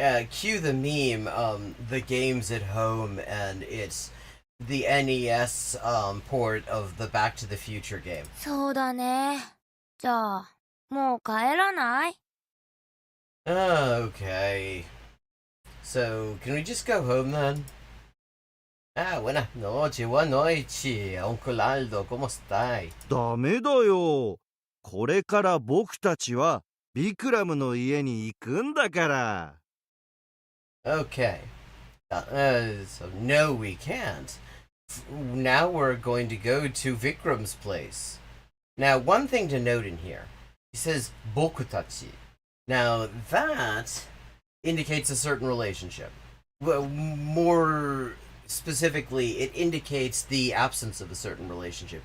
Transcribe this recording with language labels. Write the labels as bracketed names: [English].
[English] Cue the meme, the games at home, and it's the NES port of the Back to the Future game. [Japanese] そうだね。じゃあ、もう帰らない？ [English] Okay. So, can we just go home then? [Spanish] Buenas noches, buenas noches, Uncle Aldo, ¿cómo estás? [Japanese] ダメだよ。これから僕たちはビクラムの家に行くんだから。 [English] Okay. So no, we can't. Now we're going to go to Vikram's place. Now, one thing to note in here. He says, bokutachi. Now, that indicates a certain relationship. Well, more specifically, it indicates the absence of a certain relationship.